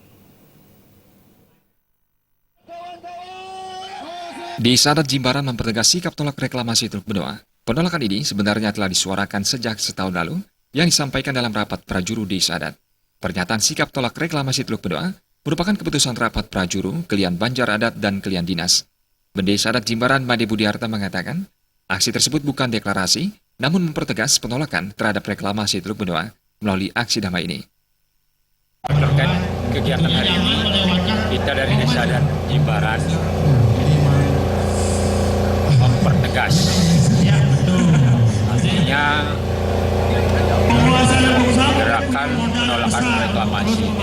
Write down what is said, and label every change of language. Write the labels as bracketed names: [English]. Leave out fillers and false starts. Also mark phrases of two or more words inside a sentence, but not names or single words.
[Indonesian] Desa Adat Jimbaran mempertegas sikap tolak reklamasi Teluk Benoa. Penolakan ini sebenarnya telah disuarakan sejak setahun lalu yang disampaikan dalam rapat prajuru Desa Adat. Pernyataan sikap tolak reklamasi Teluk Benoa merupakan keputusan rapat prajuru, Kelian Banjar Adat, dan Kelian Dinas. Bendesa Adat Jimbaran Made Budiarta mengatakan, aksi tersebut bukan deklarasi, namun mempertegas penolakan terhadap reklamasi Teluk Benoa melalui aksi damai ini. Terkait kegiatan hari ini, kita dari Desa Adat Jimbaran mempertegas, artinya gerakan penolakan reklamasi ini.